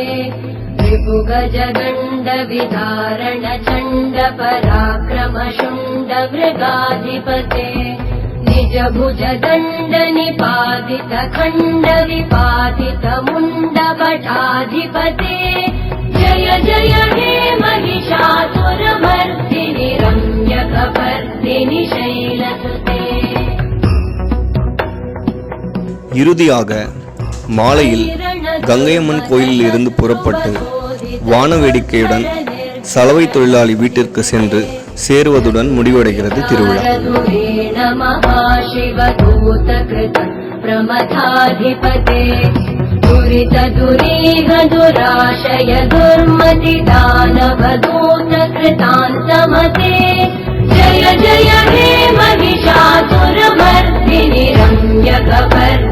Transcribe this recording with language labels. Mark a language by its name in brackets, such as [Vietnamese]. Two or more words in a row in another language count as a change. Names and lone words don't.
[Sanskrit] त्रिभुगजगण्ड विदारण चण्ड पराक्रम शुण्ड मृगाधिपते निज भुज दण्ड निपातित खण्ड विपातित मुण्ड भटाधिपते जय जय हे महिषासुरमर्दिनि रम्यकपर्दिनि शैलसुते [Tamil] இறுதியாக மாலையில் கங்கையம்மன் கோயிலில் இருந்து புறப்பட்டு வான வேடிக்கையுடன் சலவை தொழிலாளி வீட்டிற்கு சென்று சேருவதுடன் முடிவடைகிறது திருவிழா. [Sanskrit] प्रमथाधिपते दुरित दुरीह दुराशय दुर्मति दानवदूत कृतान्तमते जय जय हे महिषासुरमर्दिनि रम्यकपर्दिनि